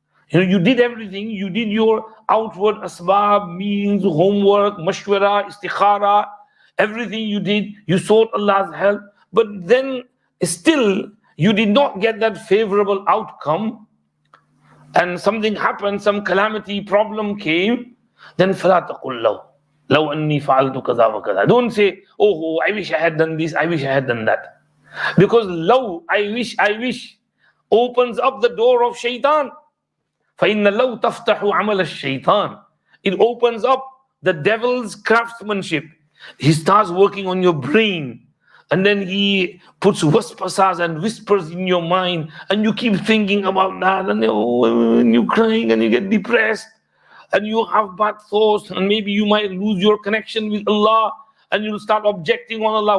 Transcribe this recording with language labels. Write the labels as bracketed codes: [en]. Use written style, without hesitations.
[en] You did everything. You did your outward asbab, means, homework, mashwara, istikhara, everything you did. You sought Allah's help. But then still, you did not get that favorable outcome. And something happened, some calamity, problem came. [ar] Then فَلَا تَقُلْ لَوْ لَوْ أَنِّي فَعَلْتُ كَذَا وَكَذَا. [en] Don't say, oh, I wish I had done this, I wish I had done that. Because law, I wish, opens up the door of shaitan. [ar] فَإِنَّ لَوْ تَفْتَحُ عَمَلَ الشَّيْطَانِ. [en] It opens up the devil's craftsmanship. He starts working on your brain, and then he puts waswasas and whispers in your mind, and you keep thinking about that, and you're crying and you get depressed, and you have bad thoughts, and maybe you might lose your connection with Allah, and you'll start objecting on Allah.